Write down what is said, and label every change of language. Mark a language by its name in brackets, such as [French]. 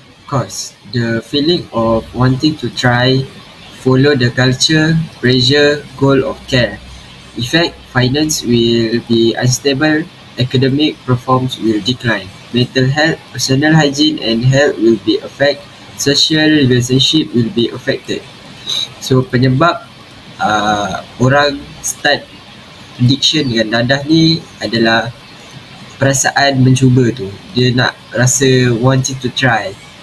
[English] Cause, the feeling of wanting to try, follow the culture, pressure, goal of care. Effect, finance will be unstable, academic performance will decline. Mental health, personal hygiene and health will be affected. Social relationship will be affected. [Malay] So penyebab orang start addiction dengan dadah ni adalah perasaan mencuba tu. Dia nak rasa [English] wanting to try.